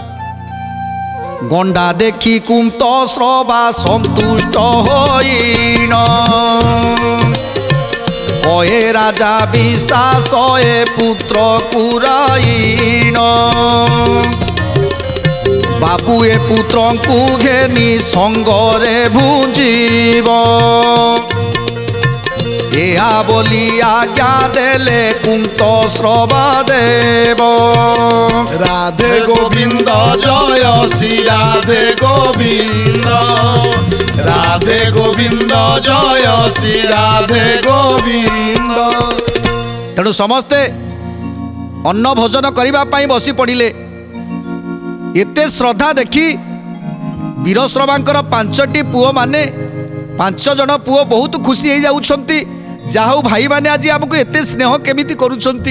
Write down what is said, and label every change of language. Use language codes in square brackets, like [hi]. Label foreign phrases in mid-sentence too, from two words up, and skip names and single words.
[or] ଗଣ୍ଡା ଦେଖି କୁନ୍ତଶ୍ରବା ସନ୍ତୁଷ୍ଟ ହୋଇଣ, କହେ ରାଜା ବିଶ୍ୱାସ ଏ ପୁତ୍ର କୁରାଇଣ। ବାବୁଏ ପୁତ୍ରଙ୍କୁ ଘେନି ସଙ୍ଗରେ ଭୁଞ୍ଜିବ। ଏହା ବୋଲି ଆଜ୍ଞା ଦେଲେ କୁନ୍ତ ଶ୍ରବା ଦେବ। ରାଧେ ଗୋବିନ୍ଦ ଜୟ ଶ୍ରୀ ରାଧେ ଗୋବିନ୍ଦ, ରାଧେ ଗୋବିନ୍ଦ ଜୟ ଶ୍ରୀ ରାଧେ ଗୋବିନ୍ଦ। ତେଣୁ ସମସ୍ତେ ଅନ୍ନ ଭୋଜନ କରିବା ପାଇଁ ବସି ପଡ଼ିଲେ। ଏତେ ଶ୍ରଦ୍ଧା ଦେଖି ବୀରଶ୍ରବାଙ୍କର 5ଟି ପୁଅମାନେ 5 ଜଣ ପୁଅ ବହୁତ ଖୁସି ହେଇଯାଉଛନ୍ତି। ଯାହା ହଉ ଭାଇମାନେ ଆଜି ଆମକୁ ଏତେ ସ୍ନେହ କେମିତି କରୁଛନ୍ତି।